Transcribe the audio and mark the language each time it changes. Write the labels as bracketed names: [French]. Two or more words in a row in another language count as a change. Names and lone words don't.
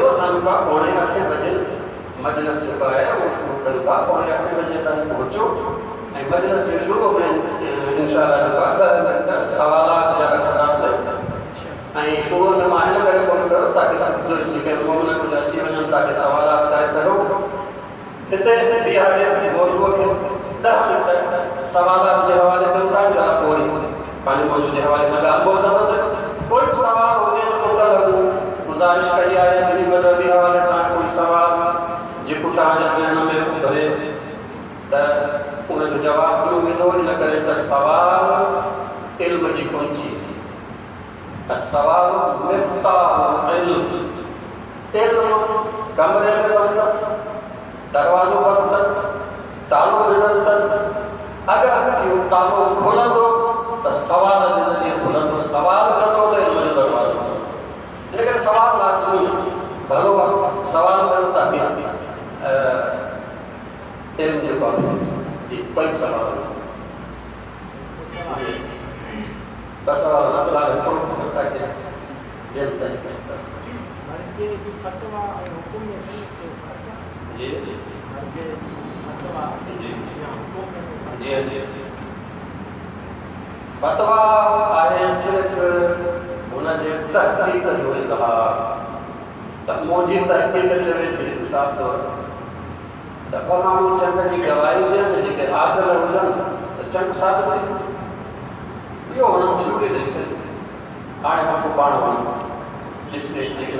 [Sindhi] असांजो का 7:45 बजे मजलिस जेको आहे उहो शुरू कयूं था, 7:45 बजे ताईं पहुचो ऐं मजलिस जे शुरू में इंशाअल्लाह जेको आहे 10 मिंट सवालात जा रखंदासीं ऐं शुरू में मां हिन करे कोन कयो ताकि जेके मोमिन कुझु अची वञनि था के सवालात करे सघो हिते बिहारे मौज़ूअ खे 10 मिंट सवालात जे हवाले कयूं था छा पोइ पंहिंजे मौज़ूअ जे हवाले सां ॻाल्हि कंदासीं कोई सवाल हुजे तो कल्ह गुज़ारिश कई आहे दीनी मज़हबी हवाले सां कोई सवाल जेको तव्हांजे ज़हन में उभरे त उनजो जवाबु ॾिनो वेंदो इन करे त सवाल इल्म जी कुंजी [Arabic] السوال مفتاح العلم علم [Sindhi] कमरे में बंद दरवाजो बंद अथसि तालो ॾिनल अथसि अगरि इहो तालो खुलंदो त सवाल जे ज़रिए खुलंदो सवाल कंदो त इल्म जो दरवाजो इन करे सवाल लाज़मी भलो सवाल कनि था इल्म जे बारे में जी कोई सवाल बस सवाल न फिलहाल हिकिड़ो [Hindi] करता है दिल तय करता [Sindhi] मर्जे जी फतवा ऐं हुकुम में सही जी जी मर्जे फतवा जी या हुकुम में जी जी फतवा आहे सिर्फ़ हुनजे तहक़ीक़ जो इज़हार त मुंहिंजी तहक़ीक़ चवे थी हिसाब सां त ॿ माण्हू चंड जी गवाही ॾियनि जेके आदल हुजनि त चंड साबित थिए इहो हुननि शुरू ॾेई छॾी हाणे खां पोइ पाण वञो ॾिसे हिन